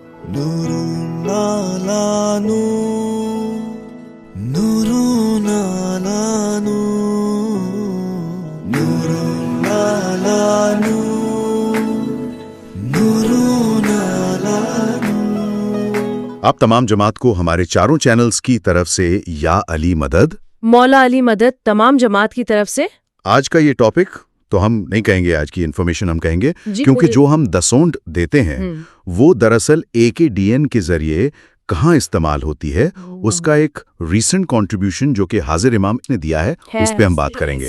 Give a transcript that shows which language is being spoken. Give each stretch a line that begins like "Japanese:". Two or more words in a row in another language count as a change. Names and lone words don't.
Arabic: نورون علی نور، نورون علی نور، نورون علی نور، نورون علی نور۔
Urdu: آپ تمام جماعت کو ہمارے چاروں چینلز کی طرف سے یا علی مدد، مولا علی مدد تمام جماعت کی طرف سے۔ آج کا یہ ٹاپک تو ہم نہیں کہیں گے، آج کی انفارمیشن ہم کہیں گے جی کیونکہ جو ہم دسونڈ دیتے ہیں وہ دراصل AKDN کے ذریعے کہاں استعمال ہوتی ہے، اس کا ایک ریسنٹ کنٹریبیوشن جو کہ حاضر امام نے دیا ہے، اس پہ ہم بات کریں گے۔